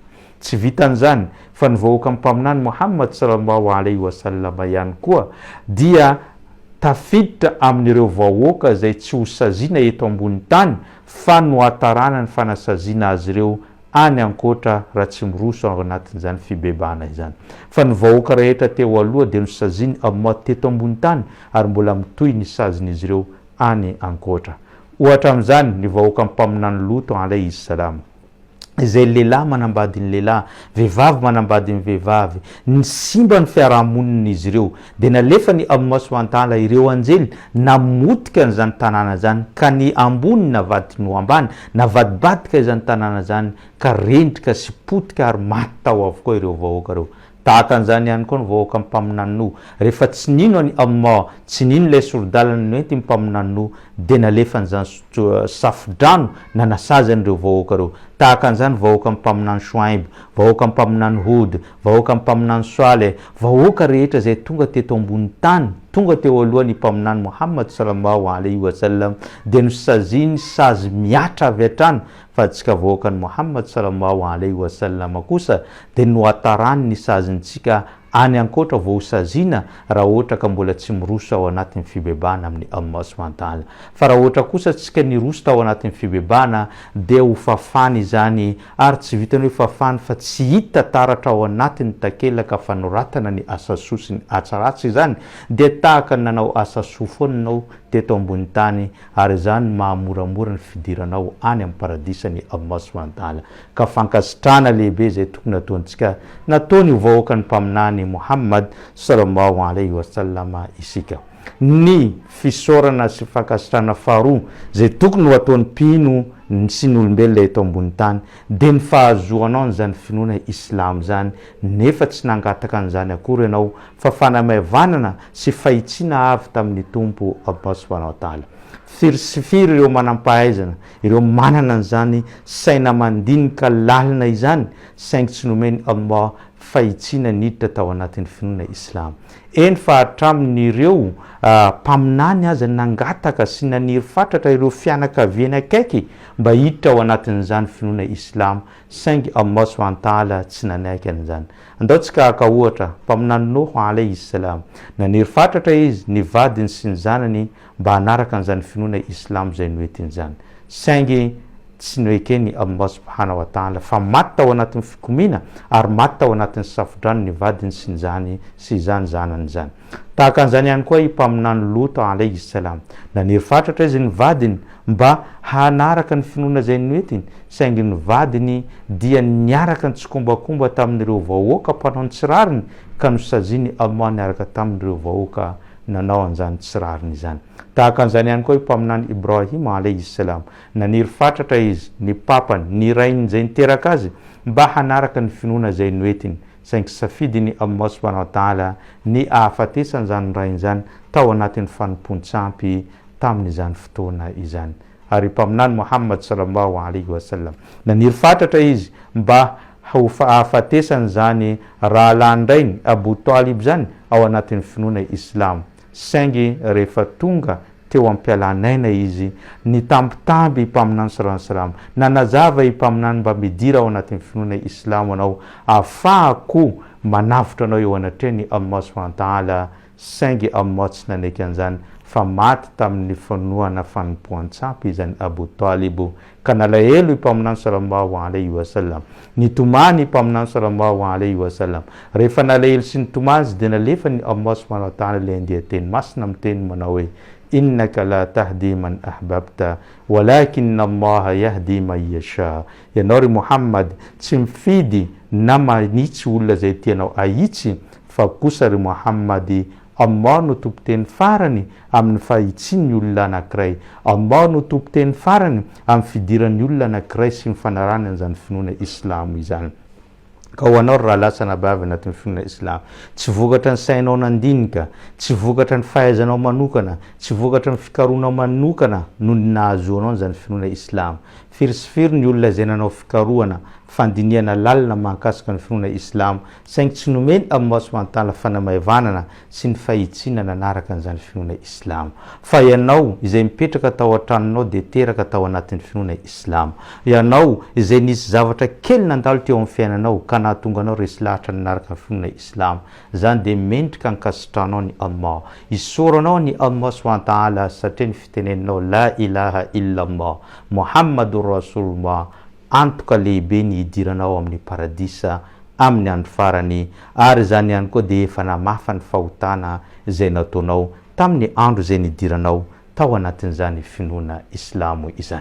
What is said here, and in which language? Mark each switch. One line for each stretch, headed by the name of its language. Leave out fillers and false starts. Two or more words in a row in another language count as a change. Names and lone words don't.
Malagasy: Tsy vitan'izany fa ny vahoakan'ny mpaminany Muhammad
Arabic: صلى الله عليه وسلم
Malagasy: ihany koa dia tafiditra amin'ireo vahoaka zay tsy ho saziana eto ambony tany, fa no atarana ny fanasaziana azy ireo any ankoatra raha tsy miroso ao anatin'izany fibebana izany. Fa ny vahoaka rehetra teo aloha dia nosaziny Allah teto ambony tany, ary mbola mitohy ny sazin'izy ireo any ankoatra. Ohatra amin'izany ny vahoakan'ny mpaminany Luto
Arabic: عليه السلام,
Malagasy: izay lehilahy manambady ny lehilahy, vehivavy manambady ny vehivavy, ny simba ny fiarahamonina izy ireo, dia nalefa ny Allah
Arabic: سبحانه وتعالى
Malagasy: ireo anjely namotika n'izany tanàna zany, ka ny ambony navadika no ambany, navadibadika izany tanàna zany, ka rendrika sy potika ary maty tao avokoa ireo vahoaka reo. Tahaka an'izany ihany koa ny vahoaka mpaminany Nuh, rehefa tsy nino any Allah, tsy nino ilay sorodalana noenty mpaminany Nuh, dia nalefa an'izany safidrano nanasazany ireo vahoaka reo. Tahaka an'izany vahoaka mpaminany Shoaib, vahoaka mpaminany Hud, vahoaka mpaminany Saleh, vahoaka rehetra zay tonga teto ambony tany, tonga teo alohan'ny mpaminany Muhammad
Arabic: صلى الله عليه وسلم,
Malagasy: dia nosaziny sazy miatra avy hatrany. Fa tsika vahoakan'ny Muhammad
Arabic: صلى الله عليه وسلم
Malagasy: kosa dia no atarany ny sazintsika any ankoatra vao saziana raha ohatra ka mbola tsy miroso ao anatin'ny fibebana amin'ny Allah
Arabic: سبحانه وتعالى.
Malagasy: Fa raha ohatra kosa tsika niroso tao anatin'ny fibebana dia ho fafany izany, ary tsy vitany hoe fafany fa tsy hita taratra ao anatin'ny takelaka fanoratana ny asa soa sy ny atsaratsy izany, dia tahaka nanao asa soa foana ianao teto ambony tany, ary izany mahamoramora ny fidiranao any amin'ny paradisan'ny Allah
Arabic: سبحانه وتعالى.
Malagasy: Ka fankasitrahana lehibe zay tokony ataontsika nataony vahoakan'ny mpaminany Muhammad
Arabic: صلى الله عليه وسلم
Malagasy: isika. Ny fisaorana sy fankasitrahana faharoa zay tokony ho ataon'ny mpino sy ny olombelona eto ambony tany dia ny fahazoanao n'izany finoana islam zany, nefa tsy nangataka an'izany akory ianao, fa fanamavanana sy fahitsiana avy tamin'ny tompo Allah
Arabic: سبحانه وتعالى.
Malagasy: Firy sy firy ireo manam-pahaizana, ireo manana an'izany saina mandinika lalina izany, saingy tsy nomeny Allah fahitsiana niditra tao anatin'ny finoana islam. Eny fa hatramin'ireo mpaminany aza nangataka sy naniry fatratra ireo fianakaviana akaiky mba hiditra ao anatin'izany finoana islam, saingy Allah
Arabic: سبحانه وتعالى
Malagasy: tsy nanaiky an'izany. Andaontsika haka ohatra mpaminany Nuh
Arabic: عليه السلام,
Malagasy: naniry fatratra izy, ny vadiny sy ny zanany mba hanaraka an'izany finoana islam zay noentin'izany, saingy tsy noekeny Allah
Arabic: سبحانه وتعالى,
Malagasy: fa maty tao anatin'ny fikomina ary maty tao anatin'ny safidrano ny vadiny sy ny zany sy izany zanany izany. Tahaka an'izany ihany koa mpaminany Luto
Arabic: عليه السلام,
Malagasy: naniry fatratra izy ny vadiny mba hanaraka ny finoana zay noentiny, saingy ny vadiny dia niaraka ny tsikombakomba tamin'ireo vahoaka mpanao ny tsirariny, ka nosaziny Allah niaraka tamin'ireo vahoaka nanao an'izany tsirariny izany. Tahaka an'izany ihany koa mpaminany Ibrahim
Arabic: عليه السلام,
Malagasy: naniry fatratra izy, ny papany, ny rainy zay niteraka azy mba hanaraka ny finoana zay noentiny, saingy safidiny Allah
Arabic: سبحانه وتعالى
Malagasy: ny ahafatesany zany rainy zany tao anatin'ny fanompon-tsampy tamin'izany fotoana izany. Ary mpaminany Muhammad
Arabic: صلى الله عليه وسلم,
Malagasy: naniry fatratra izy mba ahafatesany zany rahalandray Abu Talib zany ao anatin'ny finoana islam, saingy rehefa tonga teo am-pialanaina izy, ny tambitamby mpaminany
Arabic: صلى الله عليه وسلم,
Malagasy: nanazava mpaminany mba midira ao anatin'ny finoana islam anao, ahafahako manavotra anao eo anatreny Allah
Arabic: سبحانه وتعالى,
Malagasy: saingy Allah tsy nanaiky an'izany, fa maty tamin'ny fanoana fanompoan-tsampy izany Abu Talibo ka nalahelo i mpaminany
Arabic: صلى الله عليه وسلم
Malagasy: nitomany i mpaminany
Arabic: صلى الله عليه وسلم
Malagasy: rehefa nalahelo sy nitomany izy dia nalefa ny Allah
Arabic: سبحانه وتعالى
Malagasy: le andeha teny masina miteny manao hoe
Arabic: إنك لا تهدي من أحببت ولكن الله يهدي من يشاء.
Malagasy: Ianao ry Muhammad tsy mifidy na manitsy olona zay tianao ahitsy fa kosa ry Muhammad Allah no tompoteny farany amin'ny fahitsiny olona anankiray. Allah no tompoteny farany amin'ny fidiran'ny olona anankiray sy ny fanarany an'izany finoana Islamo izany. Ka ho anao raha lasana bavy anatin'ny finoana Islam, tsy vokatra ny sainao nandinika, tsy vokatra ny fahaizanao manokana, tsy vokatra ny fikaroanao manokana no nahazoanao an'izany finoana Islam. Firisifiry ny olona zay nanao fikaroana fandiniana lalina mahakasika ny finoana Islam saingy tsy nomeny Allah
Arabic: سبحانه وتعالى
Malagasy: fanamahevanana sy ny fahitsina nanaraka an'izany finoana Islam. Fa ianao izay mipetraka tao an-tranonao dia teraka tao anatin'ny finoana Islam. Ianao izay nisy zavatra kely nandalo teo amin'ny fiainanao ka nahatonga anao resy lahatra nanaraka ny finoana Islam, zany dia mendrika ankasitranao ny Allah, isoranao ny Allah
Arabic: سبحانه وتعالى
Malagasy: satria ny fiteneninao
Arabic: لا إله إلا الله محمد رسول الله
Malagasy: antoka lehibe ny idiranao amin'ny paradisa amin'ny andro farany, ary zany ihany koa dia efa namafa ny fahotana izay nataonao tamin'ny andro izay nidiranao tao anatin'izany finoana Islamo izany.